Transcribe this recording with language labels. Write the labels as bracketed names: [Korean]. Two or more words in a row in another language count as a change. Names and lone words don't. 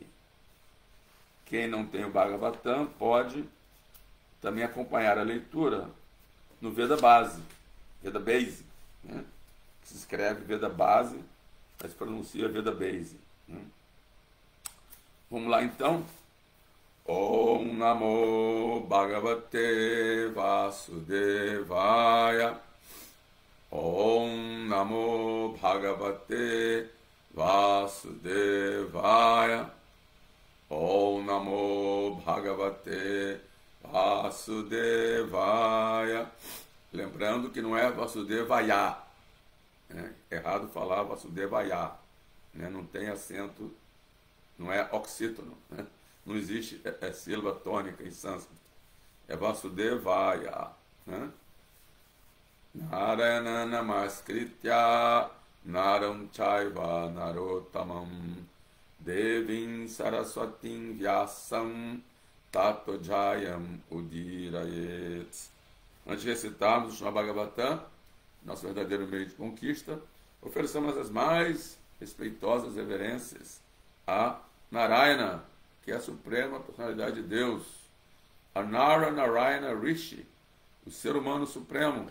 [Portuguese] Quem não tem o Bhagavatam pode também acompanhar a leitura no Veda Base, Veda Base, né? Que se escreve Veda Base, mas se pronuncia Veda Base, né? Vamos lá então. [Sanskrit] Om Namo Bhagavate Vasudevaya. Om Namo Bhagavate Vasudevaya. Om Namo Bhagavate Vasudevaya. [Portuguese] Lembrando que não é Vasudevaya, né? Errado falar Vasudevaya, né? Não tem acento, não é oxítono, né? Não existe sílaba tônica em sânscrito. É Vasudevaya, né? [Sanskrit] Narayana Namaskritya Naram Chaiva Narottamam Devim Saraswatim Vyasam Tato Jayam Udirayet. [Portuguese] Antes de recitarmos o Srimad Bhagavatam, nosso verdadeiro meio de conquista, oferecemos as mais respeitosas reverências a Narayana, que é a suprema personalidade de Deus, a Nara Narayana Rishi, o ser humano supremo,